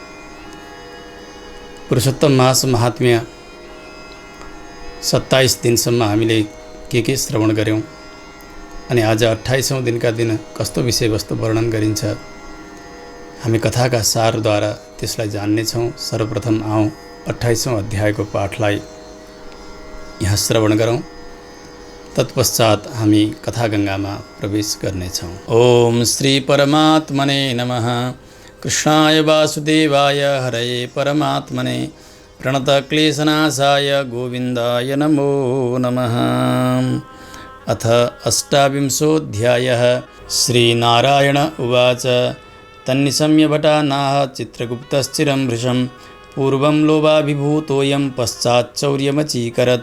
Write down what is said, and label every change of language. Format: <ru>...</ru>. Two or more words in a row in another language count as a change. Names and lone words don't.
<ne>पुरुषोत्तम मास महात्म्य 27 दिनसम्म हामीले के श्रवण गर्यौं अनि आज 28औं दिनका दिन कस्तो विषयवस्तु वर्णन गरिन्छ हामी कथाका सारद्वारा त्यसलाई जान्ने छौं। सर्वप्रथम आउँ 28औं अध्यायको पाठलाई यहाँ श्रवण गरौं। तत्पश्चात हामी कथागंगामा प्रवेश गर्नेछौं।</ne> <sa>ओम श्री परमात्मने नमः। कृष्णाय वासुदेवाय हरये परमात्मने प्रणतक्लेशनाशाय गोविन्दाय नमो नमः। अथ अष्टाविंशोऽध्यायः। श्रीनारायण उवाच तन्निशम्य भटा नाह चित्रगुप्तश्चिरं भृशं पूर्वं लोभाभिभूतोऽयं पश्चाच्चौर्यमचीकरत्।</sa>